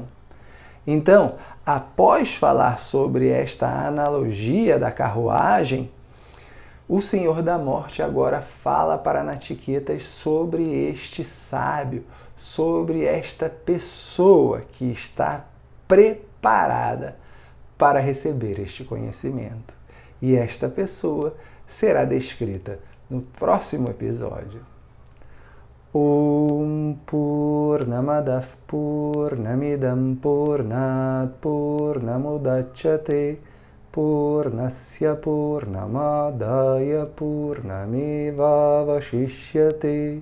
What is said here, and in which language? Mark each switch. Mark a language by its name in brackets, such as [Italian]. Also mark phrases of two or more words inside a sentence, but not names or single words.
[Portuguese] Então, após falar sobre esta analogia da carruagem, o Senhor da Morte agora fala para Nachiquetas sobre este sábio, sobre esta pessoa que está preparada para receber este conhecimento. E esta pessoa será descrita no próximo episódio. [Sanskrit] ॐ पूर्णमदः पूर्णमिदं पूर्णात् पूर्णमुदच्यते पूर्णस्य पूर्णमादाय पूर्णमेवावशिष्यते.